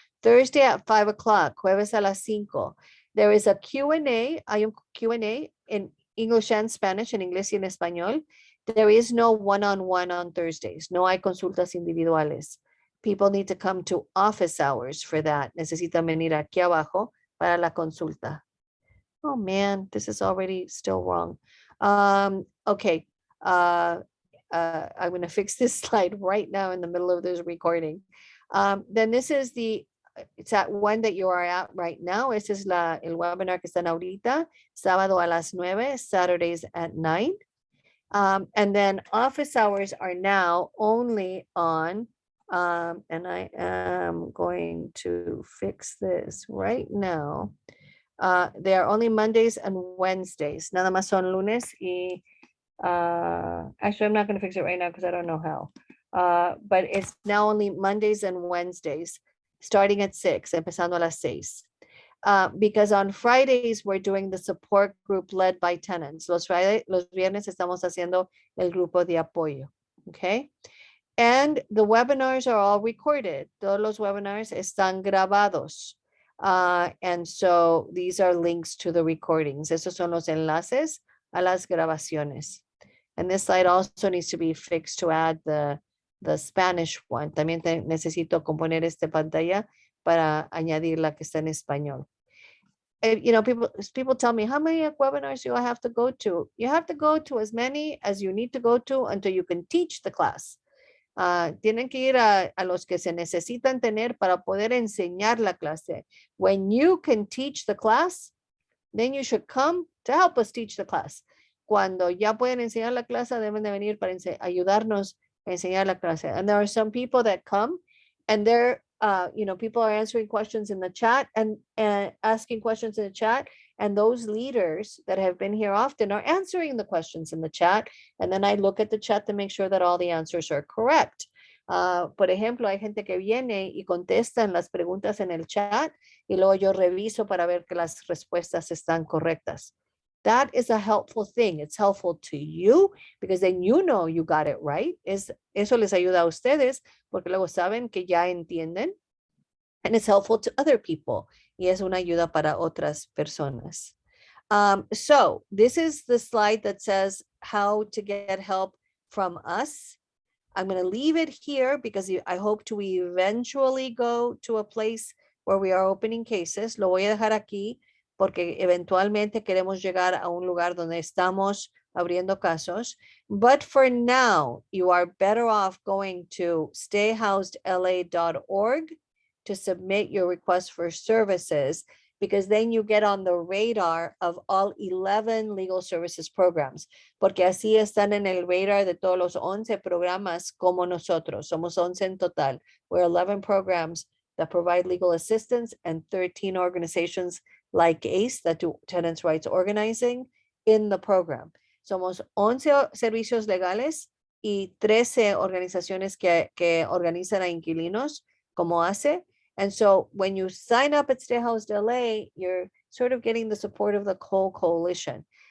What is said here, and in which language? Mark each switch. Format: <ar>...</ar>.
<en>Thursday at 5 o'clock,</en> <es>jueves a las 5.</es> <en>There is a Q&A.</en> <es>Hay un Q&A</es> <en>in English and Spanish,</en> <es>en inglés y en español.</es> <en>There is no one-on-one on Thursdays.</en> <es>No hay consultas individuales.</es> <en>People need to come to office hours for that.</en> <es>Necesitan venir aquí abajo para la consulta.</es> <en>Oh man, this is already still wrong. Okay. I'm going to fix this slide right now in the middle of this recording. Then this is it's that one that you are at right now.</en> <es>Este es el webinar que están ahorita, sábado a las 9,</es> <en>Saturdays at 9. And then office hours are now only on, and I am going to fix this right now. They are only Mondays and Wednesdays.</en> <es>Nada más son lunes y,</es> <en>actually, I'm not going to fix it right now because I don't know how. But it's now only Mondays and Wednesdays, starting at 6,</en> <es>empezando a las 6.</es> <en>Because on Fridays, we're doing the support group led by tenants.</en> <es>Los viernes estamos haciendo el grupo de apoyo, okay?</es> <en>And the webinars are all recorded.</en> <es>Todos los webinars están grabados.</es> <en>And so these are links to the recordings.</en> <es>Esos son los enlaces a las grabaciones.</es> <en>And this slide also needs to be fixed to add the Spanish one.</en> <es>También necesito componer esta pantalla para añadir la que está en español.</es> <en>You know, people tell me, how many webinars do I have to go to? You have to go to as many as you need to go to until you can teach the class.</en> <es>Tienen que ir a los que se necesitan tener para poder enseñar la clase.</es> <en>When you can teach the class, then you should come to help us teach the class.</en> <es>Cuando ya pueden enseñar la clase, deben de venir para ayudarnos a enseñar la clase.</es> <en>And there are some people that come and they're, you know, people are answering questions in the chat and asking questions in the chat. And those leaders that have been here often are answering the questions in the chat. And then I look at the chat to make sure that all the answers are correct.</en> <es>Por ejemplo, hay gente que viene y contestan las preguntas en el chat y luego yo reviso para ver que las respuestas están correctas.</es> <en>That is a helpful thing. It's helpful to you because then you know you got it right.</en> <es>Eso les ayuda a ustedes porque luego saben que ya entienden.</es> <en>And it's helpful to other people.</en> <es>Y es una ayuda para otras personas.</es> <en>So this is the slide that says how to get help from us. I'm going to leave it here because I hope to eventually go to a place where we are opening cases.</en> <es>Lo voy a dejar aquí porque eventualmente queremos llegar a un lugar donde estamos abriendo casos.</es> <en>But for now, you are better off going to stayhousedla.org to submit your request for services, because then you get on the radar of all 11 legal services programs,</en> <es>porque así están en el radar de todos los 11 programas como nosotros. Somos 11 en total.</es> <en>We're 11 programs that provide legal assistance and 13 organizations like ACE that do tenants' rights organizing in the program.</en> <es>Somos 11 servicios legales y 13 organizaciones que organizan a inquilinos como ACE.</es> <en>And so when you sign up at Stay Housed LA, you're sort of getting the support of the whole coalition.</en>